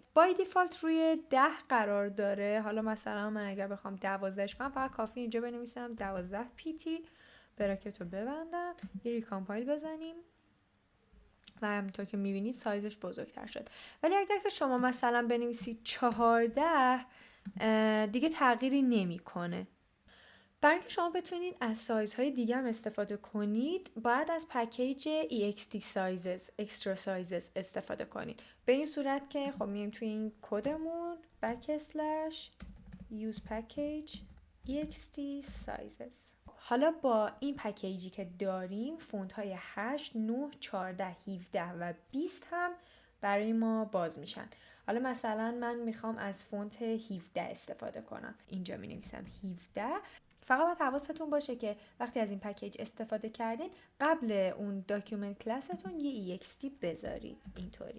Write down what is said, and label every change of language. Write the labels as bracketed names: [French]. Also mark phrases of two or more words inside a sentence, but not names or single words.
[English] by default [Persian] روی 10 قرار داره. حالا مثلا من اگر بخوام 12ش کنم فقط کافی اینجا بنویسم 12 پیتی، براکت رو ببندم، یه ریکامپایل بزنیم و همونطور که میبینید سایزش بزرگتر شد. ولی اگر که شما مثلا بنویسید 14 دیگه تغییری نمیکنه. برای اینکه شما بتونید از سایزهای دیگه هم استفاده کنید باید از پکیج [English] EXT sizes extra sizes [Persian] استفاده کنید. به این صورت که خب میایم توی این کدمون [English] use package EXT sizes. [Persian] حالا با این پکیجی که داریم فونت های 8, 9, 14, 17 و 20 هم برای ما باز میشن. حالا مثلا من میخوام از فونت 17 استفاده کنم، اینجا می نویسم 17. فقط باید حواستون باشه که وقتی از این پکیج استفاده کردین قبل اون داکیومنت کلاستون یه EXT بذارید اینطوری.